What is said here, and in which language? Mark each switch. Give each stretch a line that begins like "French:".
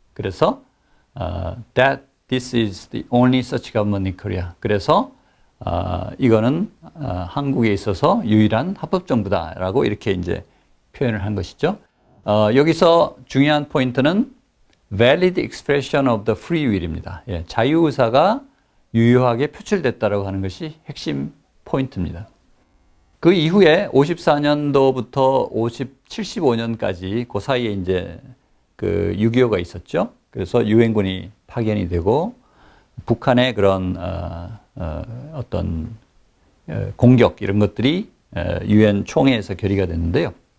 Korean: 그래서
English: that this is the only such government in Korea.
Korean: 그래서 이거는 한국에 있어서 유일한 합법정부다라고 이렇게 이제 표현을 한 것이죠. 여기서 중요한 포인트는
English: valid expression of the free will
Korean: 입니다. 예, 자유의사가 유효하게 표출됐다라고 하는 것이 핵심 포인트입니다. 그 이후에 54년도부터 75년까지 그 사이에 이제 그 6.25가 있었죠. 그래서 유엔군이 파견이 되고 북한의 그런 어떤 공격 이런 것들이 유엔 총회에서 결의가 됐는데요.